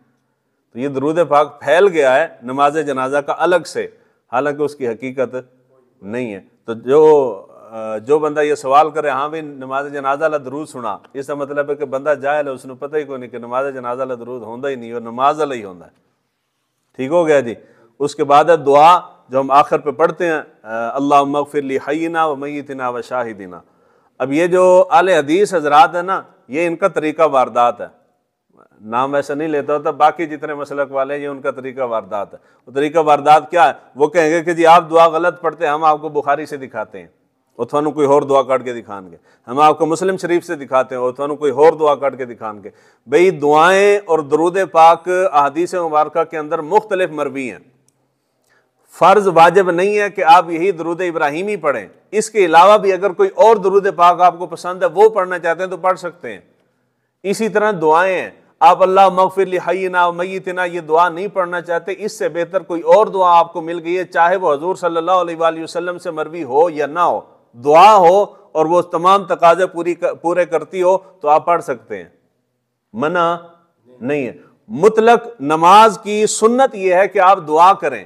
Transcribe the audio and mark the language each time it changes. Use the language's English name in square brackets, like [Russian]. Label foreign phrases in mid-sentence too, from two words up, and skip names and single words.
[Urdu] تو یہ درود پاک پھیل گیا ہے نماز جنازہ کا الگ سے، حالانکہ اس کی حقیقت نہیں ہے. تو جو بندہ یہ سوال کرے ہاں بھائی نماز جنازہ لا درود سنا، اس کا مطلب ہے کہ بندہ جاہل ہے، اس نے پتا ہی کوئی نہیں کہ نماز جنازہ لا درود ہوندا ہی نہیں، اور نماز والا ہی ہوندا ہے. ٹھیک ہو گیا جی۔ اس کے بعد ہے دعا جو ہم آخر پہ پڑھتے ہیں, [Arabic] اللهم اغفر لي حيّنا وميّتنا وشاهدنا. [Urdu] اب یہ جو اہل حدیث حضرات ہے نا، یہ ان کا طریقہ واردات ہے، نام ایسا نہیں لیتا ہوتا. باقی جتنے مسلک والے ہیں یہ ان کا طریقہ واردات ہے. وہ طریقہ واردات کیا ہے? وہ کہیں گے کہ جی آپ دعا غلط پڑھتے ہیں، ہم آپ کو بخاری سے دکھاتے ہیں، اور تھانوں کوئی اور دعا کاٹ کے دکھائیں گے. ہم آپ کو مسلم شریف سے دکھاتے ہیں، اور تھانوں کوئی اور دعا کاٹ کے دکھائیں گے. بھائی دعائیں اور درود پاک احادیث مبارکہ کے اندر مختلف مروی ہیں. فرض واجب نہیں ہے کہ آپ یہی درود ابراہیمی پڑھیں، اس کے علاوہ بھی اگر کوئی اور درود پاک آپ کو پسند ہے وہ پڑھنا چاہتے ہیں تو پڑھ سکتے ہیں. اسی طرح دعائیں ہیں، آپ [Arabic] الله مغفر لي حيّنا وميّتنا [Urdu] یہ دعا نہیں پڑھنا چاہتے، اس سے بہتر کوئی اور دعا آپ کو مل گئی ہے، چاہے وہ حضور [Arabic] صلى الله عليه وسلم [Urdu] سے مروی ہو یا نہ ہو، دعا ہو اور وہ تمام تقاضے پورے کرتی ہو، تو آپ پڑھ سکتے ہیں، منع نہیں ہے. مطلق نماز کی سنت یہ ہے کہ آپ دعا کریں.